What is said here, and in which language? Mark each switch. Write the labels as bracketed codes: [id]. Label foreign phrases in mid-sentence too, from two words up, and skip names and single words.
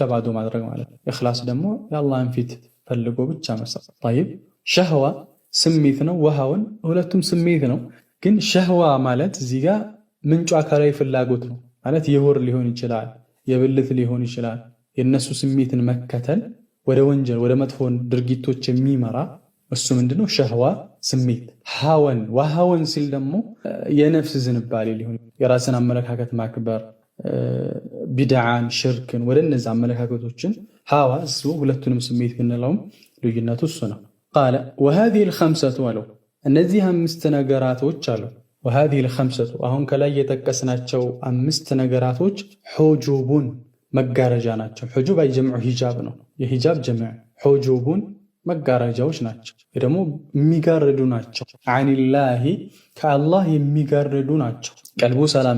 [am] ባዶ ማድረግ ማለት ኢኽላስ ደግሞ የአላህን ፊት ፈልጎ ብቻ መስራት طيب ሸህዋ ስሜት ነው ወሃውን ሁለቱም ስሜት ነው ግን ሸህዋ ማለት እዚህ ጋር ምንጩ አካላዊ ፍላጎት ነው ማለት የሆር ሊሆን ይችላል የብልት ሊሆን ይችላል የነሱ ስሜትን መከተል ወደ ወንጀል ወደ መጥፎ ድርጊቶች የሚመራ እሱ ምንድነው ሸህዋ ስሜት ሃወን ወሃወን ሲል ደግሞ የነፍስ ዝንባሌ ሊሆን የራስን አመለካከት ማክበር ቢድዓን ሽርክን ወደ እነዚህ አመለካከቶችን ሃዋ እሱ ሁለቱንም ስሜት ብንለውም ልዩነቱ እሱ ነው ቃለ [ar] وهذه الخمسة [am] አለው እነዚህ አምስት ነገራቶች አሉ [ar] وهذه الخمسة [am] አሁን ከላይ የጠቀስናቸው አምስት ነገራቶች ሁጁቡን መጋረጃ ናቸው [ar] حجب جمع حجاب [am] ነው የሂጃብ ጀምዕ ሁጁቡን መጋረጃዎች ናቸው ደግሞ የሚጋርዱ ናቸው አኒላሂ ከአላህ የሚጋርዱ ናቸው ቀልቡ ሰላም